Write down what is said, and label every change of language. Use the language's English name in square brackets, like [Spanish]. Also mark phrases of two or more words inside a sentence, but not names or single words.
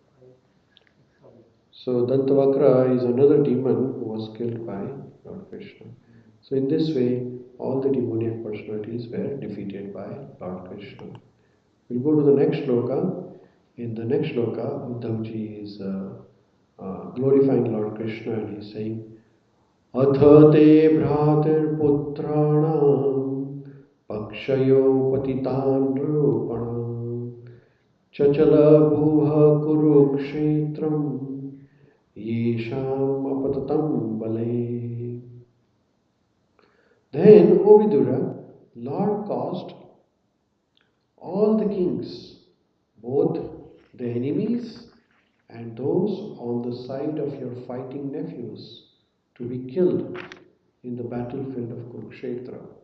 [English] So Dantavakra is another demon who was killed by Lord Krishna. So in this way, all the demoniac personalities were defeated by Lord Krishna. We'll go to the next shloka. In the next shloka, Uddhavji is glorifying Lord Krishna and he's saying, [Sanskrit] Atha te bhratir putrana pakshayo patitan rupana Chachala bhuva kurukshetram yesham apatatam bale. [English] Then, O Vidura, Lord caused all the kings, both the enemies and those on the side of your fighting nephews, to be killed in the battlefield of Kurukshetra.